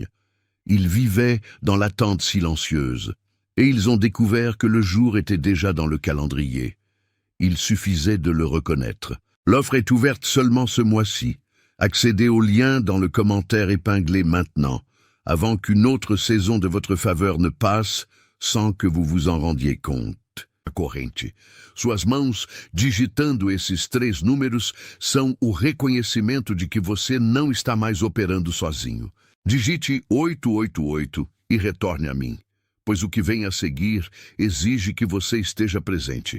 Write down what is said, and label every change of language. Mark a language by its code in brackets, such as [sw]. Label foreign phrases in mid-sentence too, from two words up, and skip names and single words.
[fr] Ils vivaient dans l'attente silencieuse, et ils ont découvert que le jour était déjà dans le calendrier. Il suffisait de le reconnaître. L'offre est ouverte seulement ce mois-ci. Accédez au lien dans le commentaire épinglé maintenant, avant qu'une autre saison de votre faveur ne passe, sans que vous vous en rendiez compte. [pt] A corrente. Suas mãos, digitando esses 3 números, são o reconhecimento de que você não está mais operando sozinho. Digite 888 e retorne a mim, pois o que vem a seguir exige que você esteja presente.